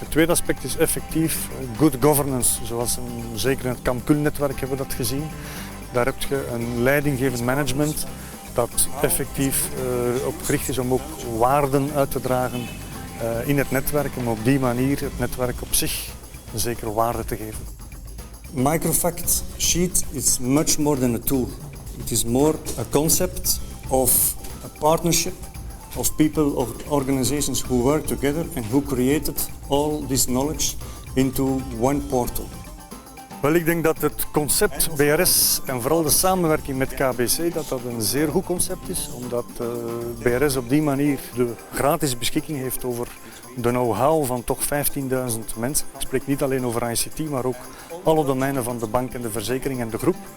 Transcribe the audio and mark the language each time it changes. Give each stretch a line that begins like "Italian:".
Dutch: Het tweede aspect is effectief good governance, zoals zeker in het CAMCUL-netwerk hebben we dat gezien. Daar heb je een leidinggevend management dat effectief op gericht is om ook waarden uit te dragen in het netwerk, om op die manier het netwerk op zich een zekere waarde te geven.
English: Microfact Sheet is much more than a tool. It is more a concept of a partnership of people or organizations who work together and who created all this knowledge into one portal.
Dutch: Wel, ik denk dat het concept BRS en vooral de samenwerking met KBC dat een zeer goed concept is, omdat BRS op die manier de gratis beschikking heeft over de know-how van toch 15.000 mensen. Ik spreek niet alleen over ICT, maar ook alle domeinen van de bank en de verzekering en de groep.